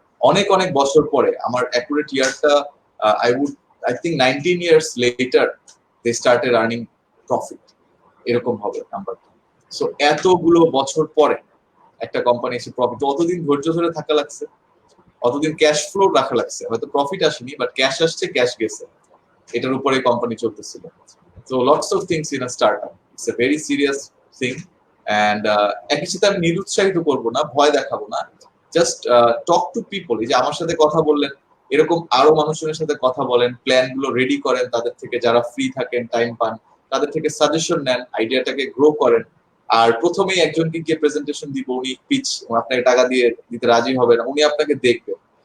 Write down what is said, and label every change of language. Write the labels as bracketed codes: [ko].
[bn] অনেক অনেক বছর পরে, আমার accurate ইয়ারটা [en] I think 19 years later they started earning profit, [bn] এরকম হবে নাম্বারটা। সো এতগুলো বছর পরে একটা কোম্পানি এসে প্রফিট, অতদিন ধৈর্য ধরে থাকা লাগছে, অতদিন ক্যাশ ফ্লো রাখা লাগছে, হয়তো প্রফিট আসেনি বাট ক্যাশ আসছে, ক্যাশ গেছে, এটার উপরে কোম্পানি চলতেছিল। [en] So lots of things in a startup. It's a very serious thing. [bn] And একই সাথে আমি নিরুৎসাহিত করবো না, ভয় দেখাবো না, [en] Just talk to people. [bn] এই যে আমার সাথে কথা বললেন, এরকম আরো মানুষজনের সাথে কথা বলেন, প্ল্যান গুলো রেডি করেন, তাদের থেকে যারা ফ্রি থাকেন, টাইম পান, তাদের থেকে সাজেশন নেন, আইডিয়াটাকে গ্রো করেন। আর প্রথমেই একজনকে গিয়ে প্রেজেন্টেশন দিব, উনি পিচ আপনাকে টাকা দিয়ে দিতে রাজি হবে না, উনি আপনাকে দেখবেন।